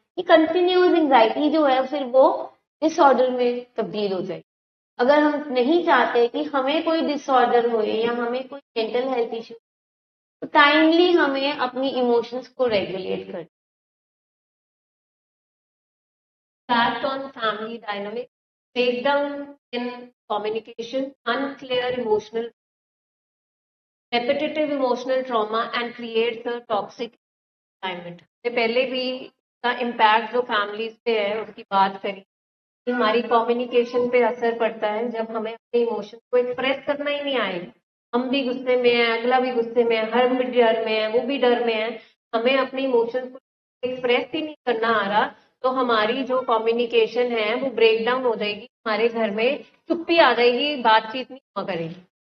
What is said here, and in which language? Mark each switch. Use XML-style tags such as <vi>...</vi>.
<hi>ये continuous anxiety जो है फिर वो डिसऑर्डर में तब्दील हो जाए। अगर हम नहीं चाहते कि हमें कोई डिसऑर्डर हो या हमें कोई मेंटल हेल्थ इश्यू, तो टाइमली हमें अपनी इमोशंस को रेगुलेट कर।</hi> <en>Impact on family dynamic, breakdown in communication, unclear emotional, repetitive emotional trauma, and creates a toxic environment.</en> <hi>से पहले भी का इम्पैक्ट जो फैमिलीज पे है उसकी बात करी, कि हमारी कम्युनिकेशन पे असर पड़ता है जब हमें अपने इमोशन को एक्सप्रेस करना ही नहीं आएगा। हम भी गुस्से में है, अगला भी गुस्से में है, हम भी डर में है, वो भी डर में है, हमें अपने इमोशन को एक्सप्रेस ही नहीं करना आ रहा, तो हमारी जो कम्युनिकेशन है वो ब्रेक डाउन हो जाएगी, हमारे घर में चुप्पी आ जाएगी, बातचीत नहीं हुआ करेगी।</hi>